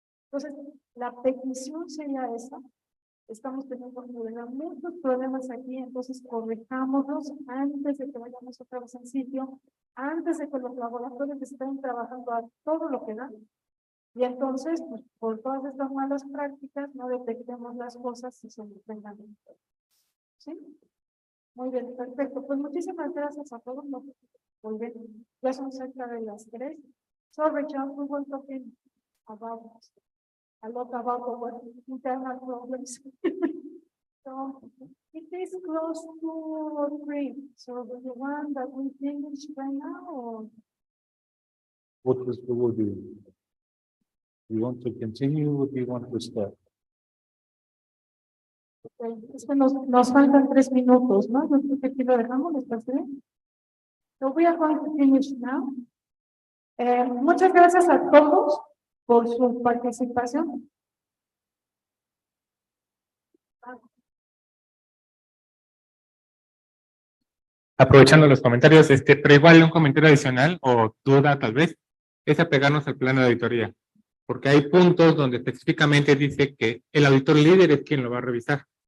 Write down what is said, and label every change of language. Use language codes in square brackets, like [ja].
[es] Entonces, la petición sería esa. Estamos teniendo muchos problemas aquí, entonces corrijámonos antes de que vayamos otra vez al sitio, antes de que los laboratorios estén trabajando a todo lo que dan. Y entonces, pues, por todas estas malas prácticas, no detectemos las cosas y se nos vengan. ¿Sí? Muy bien, perfecto. Pues muchísimas gracias a todos. Muy bien, ya son cerca de las 3. [en] Sorry, John, we were talking about a lot about our internal problems. So it is close to 3. So do you want that we finish right now or? What was the word? Do you want to continue or do you want to stop? Okay. [es] Es que nos faltan 3 minutos, ¿no? Yo creo que aquí lo dejamos, ¿les parece bien? [en] So we are going to finish now. [es] Muchas gracias a todos por su participación. Aprovechando los comentarios, pero igual un comentario adicional o duda tal vez, es apegarnos al plan de auditoría, porque hay puntos donde específicamente dice que el auditor líder es quien lo va a revisar.